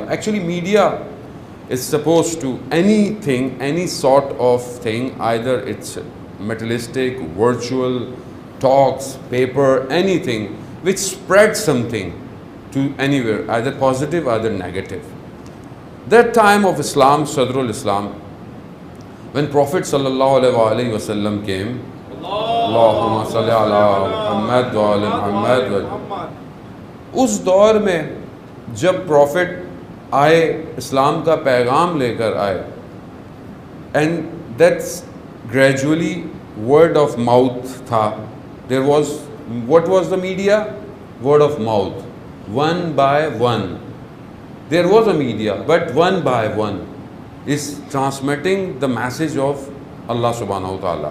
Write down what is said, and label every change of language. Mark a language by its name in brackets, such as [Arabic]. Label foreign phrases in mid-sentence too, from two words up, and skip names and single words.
[English] Actually media is supposed to anything, any sort of thing, either it's materialistic, virtual, talks, paper, anything which spreads something to anywhere, either positive, either negative. That time of Islam, [Arabic] صدر الإسلام, [English] when Prophet [Arabic] صلى الله عليه وسلم [English] came, [Arabic] اللهم صل على محمد وعلى محمد, [Hindi] उस दौर में जब Prophet आए, इस्लाम का पैगाम लेकर आए, [English] and that's gradually word of mouth था. There was, what was the media? Word of mouth, one by one. There was a media, but one by one is transmitting the message of Allah [Arabic] سبحانه وتعالى.